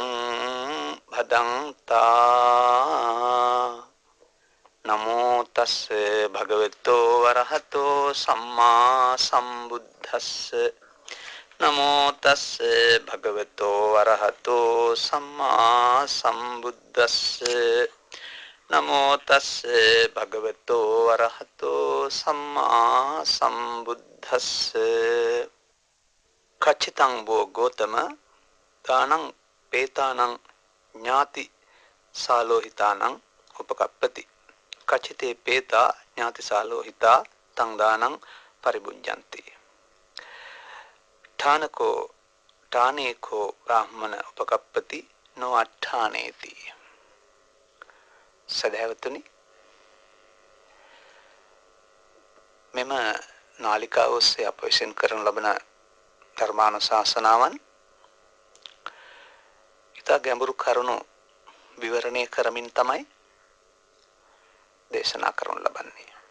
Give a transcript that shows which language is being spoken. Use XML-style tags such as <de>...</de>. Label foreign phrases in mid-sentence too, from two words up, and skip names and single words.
<pi>භදංතා නමෝ තස්ස භගවතෝ වරහතෝ සම්මා සම්බුද්දස්ස නමෝ තස්ස භගවතෝ වරහතෝ සම්මා සම්බුද්දස්ස නමෝ තස්ස භගවතෝ වරහතෝ සම්මා සම්බුද්දස්ස කච්චිතං බෝ ගෝතම දානං පේතානං ඥාති සාලෝහිතානං උපකප්පති කච්චිතේ පේතා ඥාති සාලෝහිතා තං දානං පරිබුඤ්ජಂತಿ ඨානකෝ ඨානේකෝ බ්‍රාහ්මණ උපකප්පති නෝ අට්ඨානේති</pi> <si>සදහැවතුනි මෙම නාලිකාව ඔස්සේ අප විසින් කරන ලබන ධර්මානුශාසනාවන් ඉතා ගැඹුරු කරුණු විවරණය කරමින් තමයි දේශනා කරනු ලබන්නේ.</si>